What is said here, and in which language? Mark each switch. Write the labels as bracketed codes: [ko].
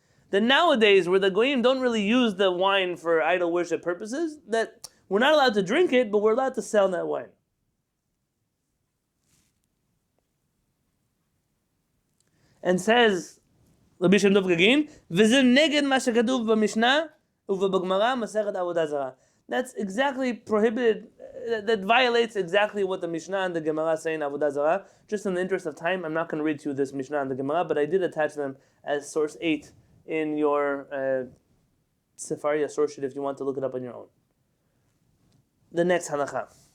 [en] That nowadays, where the goyim don't really use the wine for idol worship purposes, that we're not allowed to drink it, but we're allowed to sell that wine. And says Rabbi Shemtob Gaguine, [he] וזה נגד מה שכתוב במשנה ובגמרא מסכת עבודה זרה. [en] That's exactly prohibited, that violates exactly what the Mishnah and the Gemara say in Avodah Zarah. Just in the interest of time, I'm not going to read to you this Mishnah and the Gemara, but I did attach them as source 8 in your Sefaria source sheet if you want to look it up on your own. The next halakha.